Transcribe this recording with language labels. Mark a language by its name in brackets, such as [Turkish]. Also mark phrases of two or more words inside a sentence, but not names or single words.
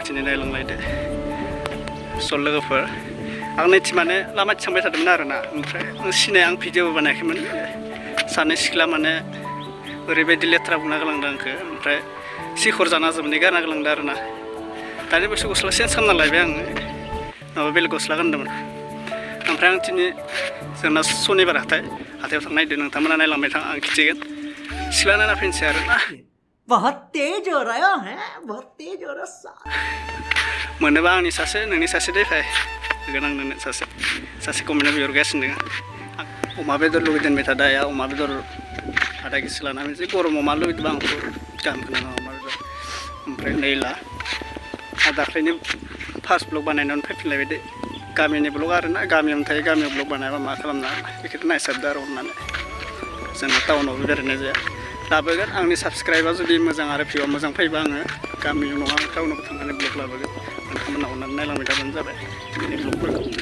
[Bodo] दिनै नायलांलायदो स' लोगोफोर आं नैथि माने लामाथि थांबाय थादोंमोन आरोना ओमफ्राय आं सिनाय आं भिडिअबो बानायाखैमोन सानै सिख्ला माने ओरैबायदि लेथ्रा बुंना गालांदों आंखौ ओमफ्राय सिखर जाना जोबनाय गारना गालांदों आरोना दानि बैसो गस्ला चेन्ज खालामना लायबाय आङो माबा बेलेग गस्ला गानदोंमोन ओमफ्राय आं दिनै जोंना सनिबार हाथायाव थांनायदो नोंथांमोना नायलांबाय थां आं खिथिगोन सिख्ला नायना फैनोसै आरोना [Hindi] बहुत तेज हो रहा है बहुत तेज हो रहा [Bodo] मोनोबा आंनि सासे नोंनि सासे दैफाय होगोन आं नोंनो सासे कमेन्टआव बिहरगासिनो दङ अमा बेदर लुगैदोंबाय थादों आया अमा बेदर आधा केजि लाना फैनोसै गरमाव मा लुगैदोंबा आंखौ गाहाम खोनाङा अमा बेदर ओमफ्राय नैला दाख्लैनि [English] first blog [Bodo] बानायनानै फैफिनलायबाय दे गामिनि ब्लग आरोना गामियावनो थायो गामियाव ब्लग बानायबा मा खालामना बेखौथ' नायसाबदो आरो अननानै जोंना टाउनावबो बेरायनाय जाया लाबोगोन आंनि साबसक्राइबा जुदि मोजां आरो भिउआ मोजां फैबा आङो गामियाव नङा आं टाउनावबो थांनानै ब्लग लाबोगोन नोंथांमोना अननानै नायलांबाय थाबानो जाबाय बिनि ब्लगफोरखौ